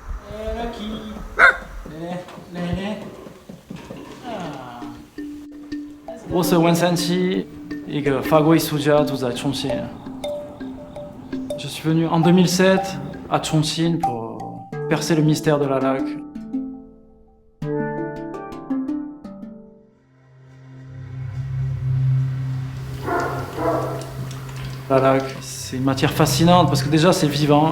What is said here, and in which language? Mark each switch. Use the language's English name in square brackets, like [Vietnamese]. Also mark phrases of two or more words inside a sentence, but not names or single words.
[Chinese] 我是文山七，一个法国艺术家，住在重庆。 [French] Je suis venu en 2007 à Chongqing pour percer le mystère de la laque. La laque, c'est une matière fascinante parce que déjà c'est vivant.